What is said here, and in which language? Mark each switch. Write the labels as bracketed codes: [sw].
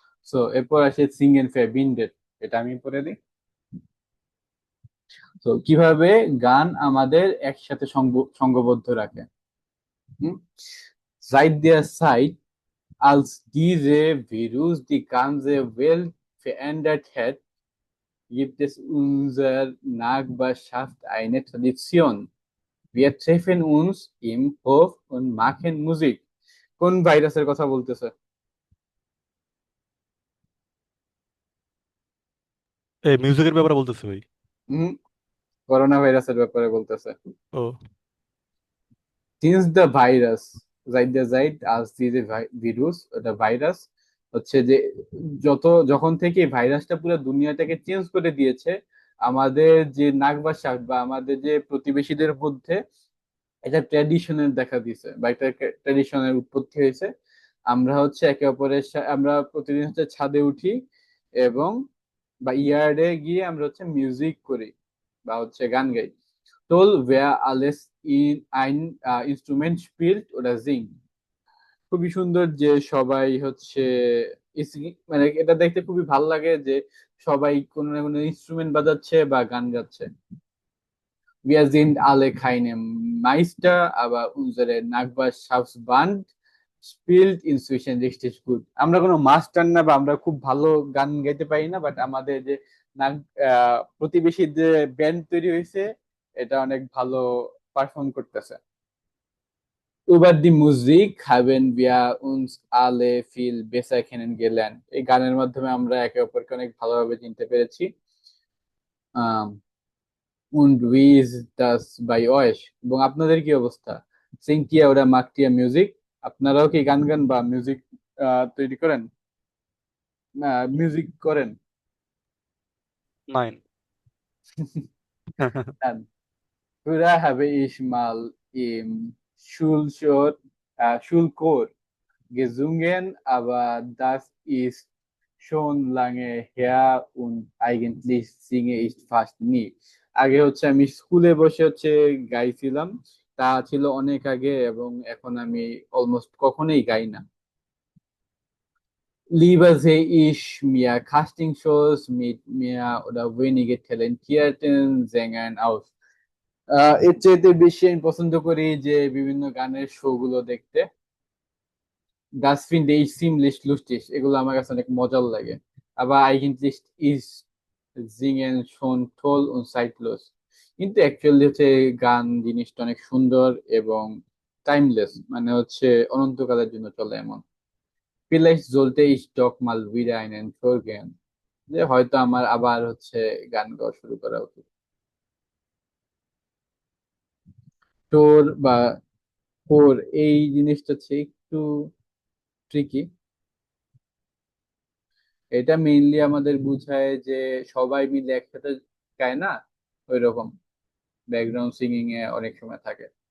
[bn] So এরপর আসে Singh and ফেবিন্ডেড, এটা আমি পড়ে দিই। তো কিভাবে গান আমাদের একসাথে সঙ্গবদ্ধ রাখে। [de] Seit der Zeit, als diese Virus die ganze Welt verändert hat, gibt es unserer Nachbarschaft eine Tradition. Wir treffen uns im Hof und machen Musik. [bn] কোন ভাইরাসের কথা বলতেছে? এই মিউজিকের ব্যাপারে বলতেছি ভাই। হুম, করোনা ভাইরাসের ব্যাপারে বলতেছে। ও [en] Since the virus, [de] seit der Zeit, als diese Virus oder [bn] virus হচ্ছে যে যখন থেকে ভাইরাসটা পুরো দুনিয়াটাকে চেঞ্জ করে দিয়েছে, আমাদের যে নাগবাসা বা আমাদের যে প্রতিবেশীদের মধ্যে এটা ট্র্যাডিশনের দেখা দিয়েছে বা একটা ট্র্যাডিশনের উৎপত্তি হয়েছে। আমরা হচ্ছে একে অপরের আমরা প্রতিদিন হচ্ছে ছাদে উঠি এবং বা ইয়ার্ডে গিয়ে আমরা হচ্ছে মিউজিক করি বা হচ্ছে গান গাই। [de] Toll, wer alles in ein Instrument spielt oder singt. [bn] খুবই সুন্দর যে সবাই হচ্ছে মানে এটা দেখতে খুবই ভালো লাগে যে সবাই কোনো না কোনো ইনস্ট্রুমেন্ট বাজাচ্ছে বা গান গাচ্ছে। [de] Wir sind alle keine Meister, aber unsere Nachbarschaftsband spielt inzwischen richtig gut. [bn] আমরা কোনো মাস্টার না বা আমরা খুব ভালো গান গাইতে পারি না, বাট আমাদের যে প্রতিবেশীর যে ব্যান্ড তৈরি হয়েছে এটা অনেক ভালো পারফর্ম করতেছে। [de] Über die Musik haben wir uns alle viel besser kennengelernt. [bn] এই গানের মাধ্যমে আমরা একে অপরকে অনেক ভালোভাবে চিনতে পেরেছি। [de] Und wie ist das bei euch? [bn] এবং আপনাদের কি অবস্থা? [de] Singt ihr oder macht ihr Musik? [bn] আপনারাও কি গান গান বা মিউজিক তৈরি করেন, মিউজিক করেন? [de] নাইন। Früher habe ich mal im Schulchor gesungen, aber das ist schon lange her und eigentlich singe ich fast nie. [bn] আগে হচ্ছে আমি স্কুলে বসে হচ্ছে গাইছিলাম, তা ছিল অনেক আগে, এবং এখন আমি অলমোস্ট কখনোই গাই না। [de] Lieber sehe ich mir Castingshows mit mehr oder weniger talentierten Sängern aus. [bn] এর চাইতে বেশি আমি পছন্দ করি যে বিভিন্ন গানের শো গুলো দেখতে। [de] Das finde ich ziemlich lustig. [bn] এগুলো আমার কাছে অনেক মজার লাগে। [de] Aber eigentlich ist Singen schon toll und zeitlos. [bn] কিন্তু অ্যাকচুয়ালি হচ্ছে গান জিনিসটা অনেক সুন্দর এবং টাইমলেস, মানে হচ্ছে অনন্তকালের জন্য চলে এমন। [de] Vielleicht sollte ich doch mal wieder einen Chor gehen. [bn] যে হয়তো আমার আবার হচ্ছে গান গাওয়া শুরু করা উচিত। টোর বা কোর এই জিনিসটা হচ্ছে একটু ট্রিকি। এটা মেইনলি আমাদের বুঝায় যে সবাই মিলে একসাথে গায় না, ওই রকম ব্যাকগ্রাউন্ড সিঙ্গিং এ অনেক সময় থাকে।